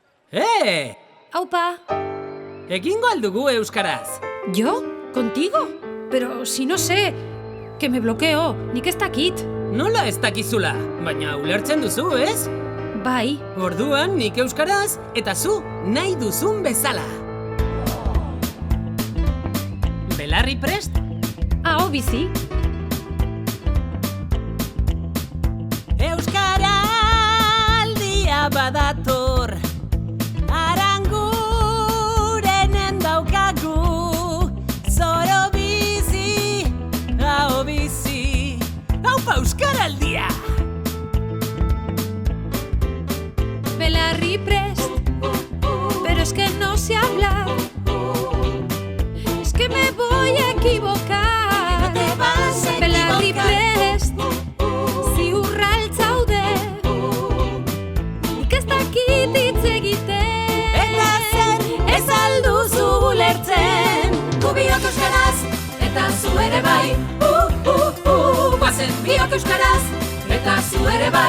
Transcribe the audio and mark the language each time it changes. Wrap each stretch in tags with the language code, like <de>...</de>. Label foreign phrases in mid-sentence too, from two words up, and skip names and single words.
<eu>Aupa! Egingo aldugu euskaraz.</eu> <es>¿Yo? ¿Contigo? Pero si no sé, que me bloqueo,</es> <eu>nik ez dakit. Nola ez dakizula, baina ulertzen duzu, ez? Bai, Orduan nik euskaraz eta zu nahi duzun bezala. Belarri prest? aho bizi. Euskaraldia badator, Arangurenen daukagu, zoro bizi, aho bizi. Aupa Euskaraldia! Belarri prest,</eu> <es>pero es que no sé hablar. Es que me voy a equivocar. No te vas a</es> <eu>Belarri</eu> <es>equivocar.</es> <eu>prest, ziurraltz zaude. Nik ez dakit hitz egiten. Eta zer ez alduzu ulertzen, gu biok euskaraz, eta zu ere bai. Guazen biok euskaraz, eta zu ere bai.</eu>